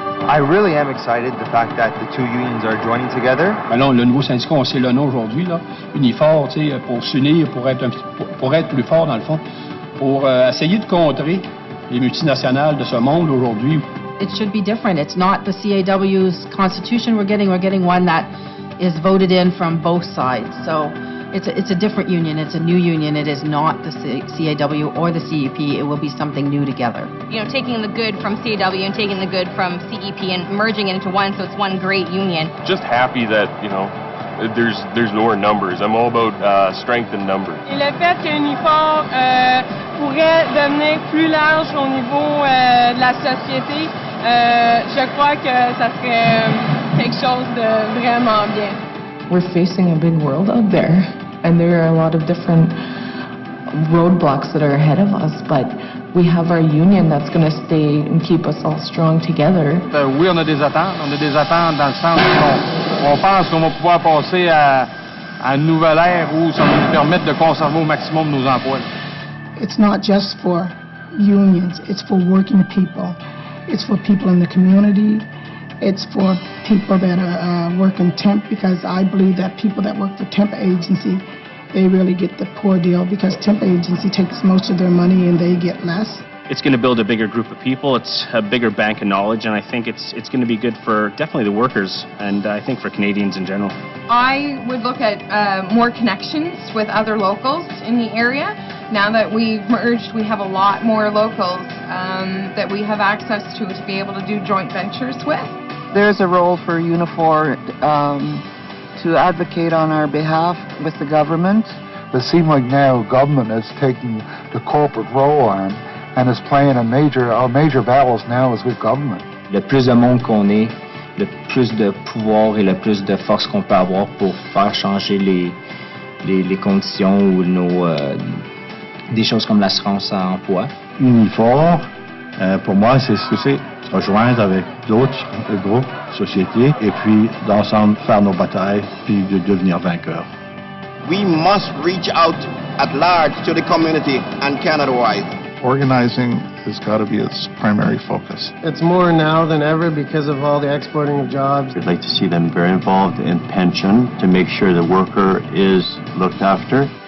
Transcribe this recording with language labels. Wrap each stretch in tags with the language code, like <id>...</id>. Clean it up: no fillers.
<en>I really am excited the fact that the two unions are joining together.</en> <fr>Alors, le nouveau syndicat, on sait le nom aujourd'hui, là, Unifor, pour s'unir, pour être plus fort dans le fond, pour essayer de contrer les multinationales de ce monde aujourd'hui.</fr> <en>It should be different. It's not the CAW's constitution we're getting one that is voted in from both sides. So it's a different union. It's a new union. It is not the CAW or the CEP. It will be something new together. You know, taking the good from CAW and taking the good from CEP and merging it into one, so it's one great union. Just happy that, you know, there's more numbers. I'm all about strength in numbers.</en> <fr>Et le fait que Unifor pourrait devenir plus large au niveau de la société, je crois que ça serait quelque chose de vraiment bien.</fr> <en>We're facing a big world out there, and there are a lot of different roadblocks that are ahead of us, but we have our union that's going to stay and keep us all strong together.</en> <fr>Oui, on a des attentes. On a des attentes dans le sens où on pense qu'on va pouvoir passer à une nouvelle ère où ça va nous permettre de conserver au maximum nos emplois.</fr> <en>It's not just for unions, it's for working people. It's for people in the community. It's for people that work in temp, because I believe that people that work for temp agency, they really get the poor deal, because temp agency takes most of their money and they get less. It's going to build a bigger group of people. It's a bigger bank of knowledge, and I think it's going to be good for definitely the workers, and I think for Canadians in general. I would look at more connections with other locals in the area. Now that we've merged, we have a lot more locals that we have access to be able to do joint ventures with. There's a role for Unifor to advocate on our behalf with the government. It seems like now government is taking the corporate role on and is playing our major battles now is with government.</en> <fr>Le plus de monde qu'on est, le plus de pouvoir et le plus de force qu'on peut avoir pour faire changer les conditions ou des choses comme l'assurance à emploi. Unifor, pour moi, c'est ce que c'est. Se rejoindre avec d'autres groupes, sociétés, et puis d'ensemble faire nos batailles, puis de devenir vainqueurs.</fr> <en>We must reach out at large to the community and Canada-wide. Organizing has got to be its primary focus. It's more now than ever because of all the exporting of jobs. We'd like to see them very involved in pension to make sure the worker is looked after.</en>